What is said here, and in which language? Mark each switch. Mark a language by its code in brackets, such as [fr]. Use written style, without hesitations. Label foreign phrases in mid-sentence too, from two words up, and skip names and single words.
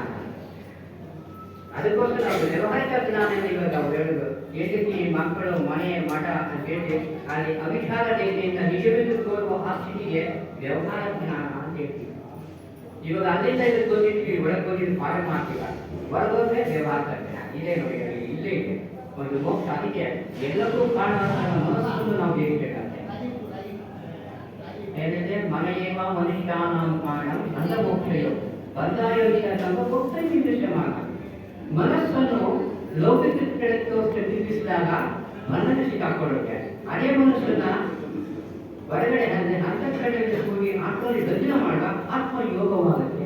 [kn] ಅದಕ್ಕೋಸ್ಕರ ನಾವು ವ್ಯವಹಾರಿಕ ಜ್ಞಾನ ಇವಾಗ ನಾವು ಹೇಳುದು ಏಕೆ ಮಕ್ಕಳು ಮನೆ ಮಠ ಅಂತ ಹೇಳಿ ಅಲ್ಲಿ ಅವಿಚಾರ ರೀತಿಯಿಂದ ನಿಜವೆಂದು ತೋರುವ ಆ ಸ್ಥಿತಿಗೆ ವ್ಯವಹಾರ ಜ್ಞಾನ ಅಂತ ಹೇಳ್ತೀವಿ. ಇವಾಗ ಅಲ್ಲಿಂದ ಇದಕ್ಕೆ ಬಂದಿರ್ತೀವಿ, ಒಳಗೆ ಬಂದಿದ್ದು ಪಾರಮಾರ್ಥಿಕ, ಹೊರಗೋದ್ರೆ ವ್ಯವಹಾರಿಕ ಜ್ಞಾನ. ಇದೇ ನೋಡಿ, ಇಲ್ಲೇ ಇದೆ ಒಂದು ಮೋಕ್ಷ. ಅದಕ್ಕೆ ಎಲ್ಲಕ್ಕೂ ಕಾರಣ ಮನಸ್ಸನ್ನು ನಾವು ಜಯಿಸಬೇಕಂತೆ. [sa] ಏನಿದೆ? ಮನೆಯೇವ ಮನುಷ್ಯಾನಾಂ ಕಾರಣಂ ಅಂಧ ಮೋಕ್ಷಯೋ ಬಂಧಾಯೋಗಿನ ಸಂಭವೋಕ್ತ ನಿರ್ದಿಷ್ಟಮಾನ. [kn] ಮನಸ್ಸನ್ನು ಲೌಕಿಕ ಕೆಳಕ್ಕೆ ತಿರುಗಿಸಿದಾಗ ಮನಸ್ಸು ಸಿಕ್ಕಾಕೊಳ್ಳುತ್ತೆ. ಅದೇ ಮನಸ್ಸನ್ನ ಹೊರಗಡೆ ಅಂತಃಕರಣದಲ್ಲಿ ಹೋಗಿ ಆತ್ಮಲ್ಲಿ ಬಂಧನ ಮಾಡುವ ಆತ್ಮಯೋಗವಾಗುತ್ತೆ.